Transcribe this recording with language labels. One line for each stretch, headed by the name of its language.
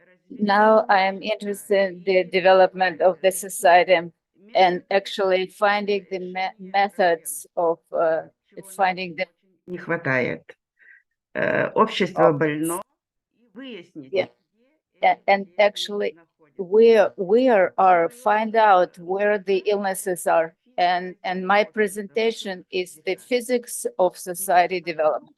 English: Now I am interested in the development of the society and actually finding the methods of finding the...
Russian: Не хватает. Общество больно, и
English: Yeah. And actually, we are find out where the illnesses are. And my presentation is the physics of society development.